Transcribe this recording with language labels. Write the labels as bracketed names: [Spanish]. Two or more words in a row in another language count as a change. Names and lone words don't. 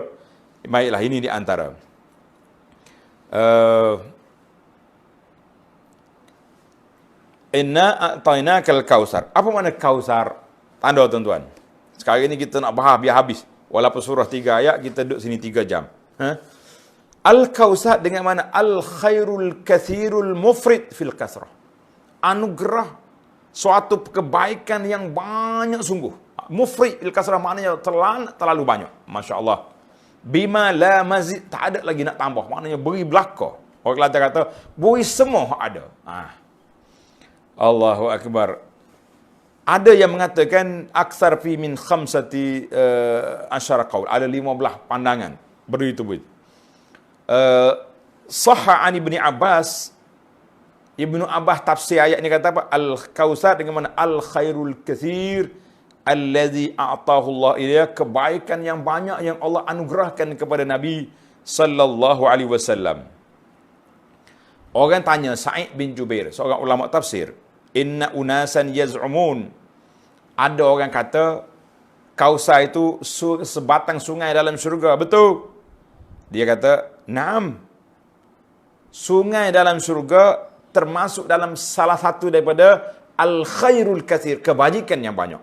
[Malay] Baiklah, ini di antara [Arabic] إنا أعطيناك الكوثر. [Malay] Apa makna kausar? Tanda tuan-tuan. Sekarang ini kita nak bahas biar habis. Walaupun surah 3 ayat, kita duduk sini 3 jam. Al-kausar dengan mana? [Arabic] الخير الكثير المفرط في الكثرة. [Malay] Anugerah suatu kebaikan yang banyak sungguh. [Arabic] مفرط في الكثرة [Malay] maknanya terlalu banyak. [Arabic] ما شاء الله بما لا مزيد, [Malay] tak ada lagi nak tambah. Maknanya beri belaka. Orang Kelantan kata, beri semua ada. [Arabic] الله أكبر. [Malay] Ada yang mengatakan [Arabic] أكثر في من خمسة عشر قول. [Malay] Ada 15 pandangan. Begitu. [Arabic] صحّ عن ابن عباس. [Malay] Ibnu Abbas tafsir ayat ni kata apa? Al-kausar dengan mana? [Arabic] الخير الكثير الذي أعطاه الله إليّ, [Malay] kebaikan yang banyak yang Allah anugerahkan kepada Nabi [Arabic] صلى الله عليه وسلم. [Malay] Orang tanya Sa'id bin Jubair, seorang ulama tafsir, [Arabic] إن أناسا يزعمون, [Malay] ada orang kata Kausar itu sebatang sungai dalam syurga. Betul? Dia kata, "Naam." Sungai dalam syurga termasuk dalam salah satu daripada [Arabic] الخير الكثير, [Malay] kebajikan yang banyak.